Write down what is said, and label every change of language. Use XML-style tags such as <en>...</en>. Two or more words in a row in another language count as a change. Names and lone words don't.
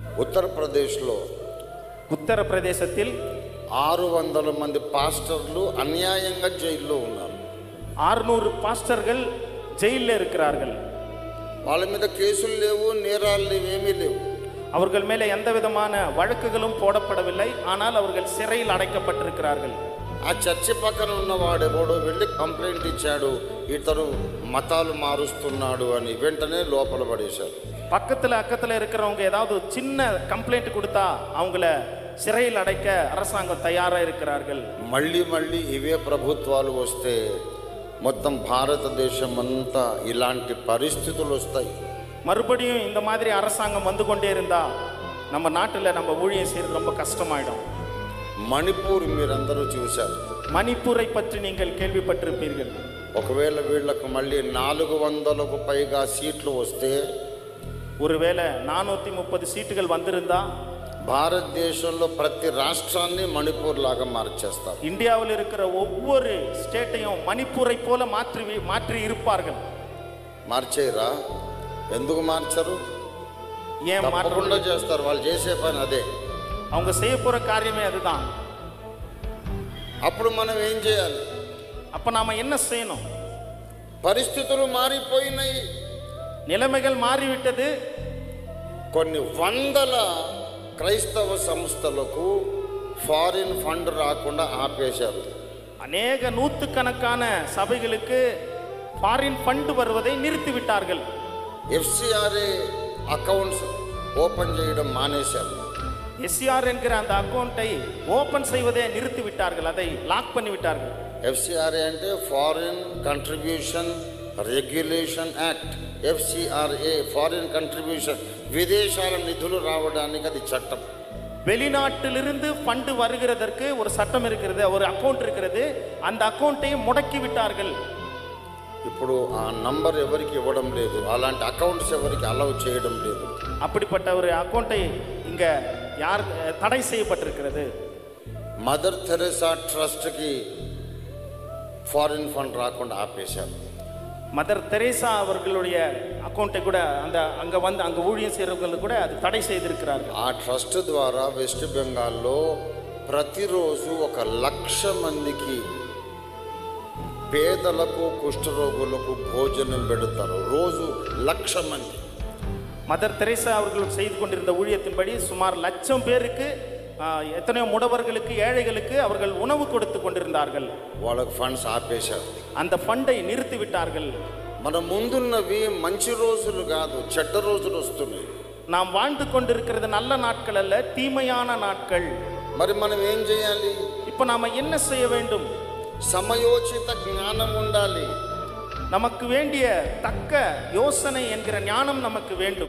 <te>ఉత్తరప్రదేశ్లో</te> <ta>ఉత్తరప్రదేశத்தில்</ta> <te>600 మంది పాస్టర్లు అన్యాయంగా జైల్లో ఉన్నారు.</te> <ta>600 பாஸ்டர்கள் ஜெயிலில் இருக்கிறார்கள்.</ta> <te>వాళ్ళ మీద కేసులు లేవు, నేరాలు లేవు, ఏమీ లేవు.</te> <ta>அவர்கள் மேலே எந்த விதமான வழக்குகளும் போடப்படவில்லை. ஆனால் அவர்கள் சிறையில் அடைக்கப்பட்டிருக்கிறார்கள்.</ta> <te>ఆ చర్చి పక్కన ఉన్నవాడు ఎవడో వెళ్ళి కంప్లైంట్ ఇచ్చాడు, ఇతను మతాలు మారుస్తున్నాడు అని. వెంటనే లోపల పడేశారు.</te> <ta>பக்கத்தில் அக்கத்தில் இருக்கிறவங்க ஏதாவது சின்ன கம்ப்ளைண்ட் கொடுத்தா அவங்கள சிறையில் அடைக்க அரசாங்கம் தயாராக இருக்கிறார்கள்.</ta> <te>మళ్ళీ మళ్ళీ ఇవే ప్రభుత్వాలు వస్తే మొత్తం భారతదేశం అంతా ఇలాంటి పరిస్థితులు వస్తాయి.</te> <ta>மறுபடியும் இந்த மாதிரி அரசாங்கம் வந்து கொண்டே இருந்தா நம்ம நாட்டில் நம்ம ஊழியம் செய்யறது ரொம்ப கஷ்டமாயிடும்.</ta> <te>మణిపూర్ మీరందరూ చూశారు.</te> <ta>மணிப்பூரை பற்றி நீங்கள் கேள்விப்பட்டிருப்பீர்கள்.</ta> <te>ఒకవేళ వీళ్లకు మళ్ళీ 400కు పైగా సీట్లు వస్తే,</te> <ta>ஒருவேளை 430 சீட்டுகள் வந்திருந்தா</ta> <te>భారతదేశంలో ప్రతి రాష్ట్రాన్ని మణిపూర్ లాగా మార్చేస్తారు.</te> <ta>இந்தியாவில் இருக்கிற ஒவ்வொரு ஸ்டேட்டையும் மணிப்பூரை போல மாற்றி இருப்பார்கள்.</ta> <te>మార్చేయరా? ఎందుకు మార్చరు?</te> <ta>ஏன்</ta> <te>తప్పకుండా చేస్తారు. వాళ్ళు చేసే పని అదే.</te> <ta>அவங்க செய்ய போற காரியமே அதுதான்.</ta> <te>అప్పుడు మనం ఏం చేయాలి?</te> <ta>அப்ப நாம என்ன செய்யணும்?</ta> <te>పరిస్థితులు మారిపోయినాయి,</te> <ta>நிலைமைகள் மாறிவிட்டது.</ta> <te>కొన్ని వందల క్రైస్తవ సంస్థలకు</te> <en>foreign fund</en> <te>రాకుండా ఆపేశారు.</te> <ta>அநேக நூற்றுக்கணக்கான சபைகளுக்கு</ta> <en>foreign fund</en> <ta>வருவதை நிறுத்திவிட்டார்கள்.</ta> <te>FCRA</te> <en>accounts open</en> <te>చేయడం మానేశారు.</te> <ta>எஸ்சிஆர் என்கிற அந்த அக்கௌண்ட்டை ஓபன் செய்வதை நிறுத்திவிட்டார்கள். அதை லாக் பண்ணிவிட்டார்கள்.</ta> <te>FCRA అంటే</te> <en>foreign contribution regulation act.</en> <te>FCRA</te> <en>foreign contribution,</en> <te>విదేశాల నిధులు రావడానికి అది చట్టం.</te> <ta>வெளிநாட்டிலிருந்து ஃபண்ட் வருகிறதற்கு ஒரு சட்டம் இருக்கிறது, ஒரு அக்கௌண்ட் இருக்கிறது. அந்த அக்கௌண்ட்டை முடக்கி விட்டார்கள்.</ta> <te>ఇప్పుడు ఆ నంబర్ ఎవరికి ఇవ్వడం లేదు, అలాంటి అకౌంట్స్ ఎవరికి అలౌ చేయడం లేదు.</te> <ta>அப்படிப்பட்ட ஒரு அக்கௌண்ட்டை இங்க யார் தடை செய்யப்பட்டிருக்கிறது.</ta> <te>మదర్ తెరెసా ట్రస్ట్కి</te> <en>foreign fund</en> <te>రాకుండా ఆపేశారు.</te> <ta>மதர் தெரேசா அவர்களுடைய அக்கௌண்ட்டை கூட அங்க ஊழியம் செய்யறவங்களுக்கு கூட அது தடை செய்திருக்கிறார்கள்.</ta> <te>ఆ ట్రస్ట్ ద్వారా వెస్ట్ బెంగాల్లో ప్రతిరోజు 1,00,000 మందికి పేదలకు కుష్ఠరోగులకు భోజనం పెడతారు. రోజు 1,00,000 మంది.</te> <ta>மதர் தெரேசா அவர்கள் செய்து கொண்டிருந்த ஊழியத்தின்படி சுமார் 1,00,000 பேருக்கு, எத்தனையோ முடவர்களுக்கு, ஏழைகளுக்கு அவர்கள் உணவு கொடுத்து கொண்டிருந்தார்கள்.</ta> <te>వాళ్ళకి ఫండ్స్ ఆపేశారు.</te> <ta>அந்த ஃபண்டை நிறுத்தி விட்டார்கள்.</ta> <te>మన ముందున్నవి మంచి రోజులు కాదు, చెడ్డ రోజులు వస్తున్నాయి.</te> <ta>நாம் வாழ்ந்து கொண்டிருக்கிறது நல்ல நாட்கள் அல்ல, தீமையான நாட்கள்.</ta> <te>మరి మనం ఏం చేయాలి?</te> <ta>இப்போ நாம என்ன செய்ய வேண்டும்?</ta> <te>సమయోచిత జ్ఞానం ఉండాలి.</te> <ta>நமக்கு வேண்டிய தக்க யோசனை என்கிற ஞானம் நமக்கு வேண்டும்.</ta>